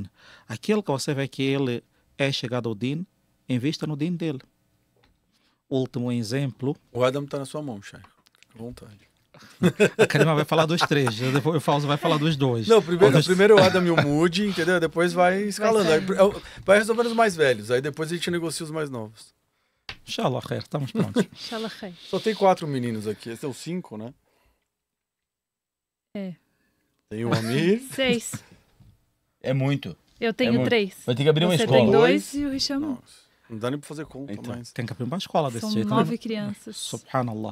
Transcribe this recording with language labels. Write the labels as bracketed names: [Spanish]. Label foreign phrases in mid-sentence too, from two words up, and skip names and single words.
[Portuguese] Aquele que você vê que ele é chegado ao Din, invista no Din dele. Último exemplo. O Adam está na sua mão, Sheikh. Fica à vontade. A Karima vai falar dos 3, depois o Fauzi vai falar dos 2. Não, primeiro o Adam e o Moody, entendeu? Depois vai escalando. Vai resolvendo os mais velhos, aí depois a gente negocia os mais novos. [Arabic] إن شاء الله، خير, [Portuguese] estamos prontos. [Arabic] إن شاء الله خير. [Portuguese] Só tem 4 meninos aqui, esse é o 5, né? É. Tem o Amir. 6. É muito. Eu tenho muito. 3. Vai ter que abrir uma Você escola. tem 2 e o Hisham. Nossa, não dá nem pra fazer conta, Então. mas... Tem que abrir uma escola desse São jeito. 9 crianças. Subhanallah.